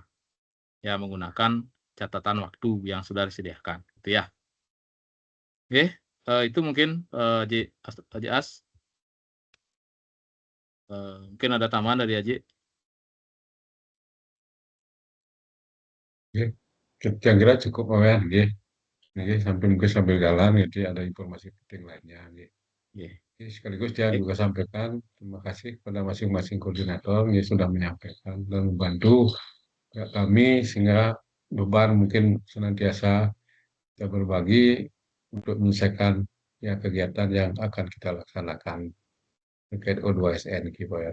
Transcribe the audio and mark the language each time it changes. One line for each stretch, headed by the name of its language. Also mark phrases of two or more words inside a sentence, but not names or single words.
Indonesian: Ya, menggunakan catatan waktu yang sudah disediakan, gitu ya. Oke, itu mungkin Haji As. Mungkin ada tambahan dari Haji. Oke, kira-kira cukup Wayan, nggih. Nggih, sambil jalan jadi ada informasi penting lainnya, nggih. Nggih. Oke, sekaligus dia juga sampaikan terima kasih kepada masing-masing koordinator yang sudah menyampaikan dan membantu kami sehingga beban mungkin senantiasa kita berbagi untuk menyelesaikan ya kegiatan yang akan kita laksanakan terkait O2SN gitu ya.